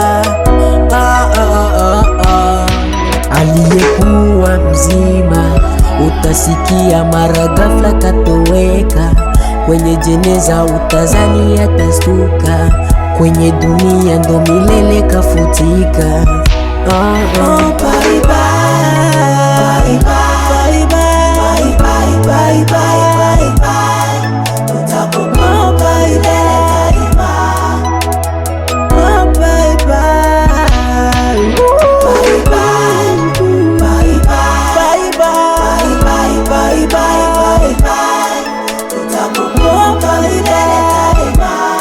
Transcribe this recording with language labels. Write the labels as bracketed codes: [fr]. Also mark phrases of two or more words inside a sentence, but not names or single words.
[sw] Aliyekuwa mzima utasikia mara ghafla katoweka, kwenye jeneza utazani atastuka, kwenye dunia ndo milele kafutika. [en] Bye bye, bye bye, bye bye, bye bye, bye, [sw] tutakumbuka milele daima. [en] Bye bye, bye bye, bye bye, bye bye, [sw] tutakumbuka milele daima.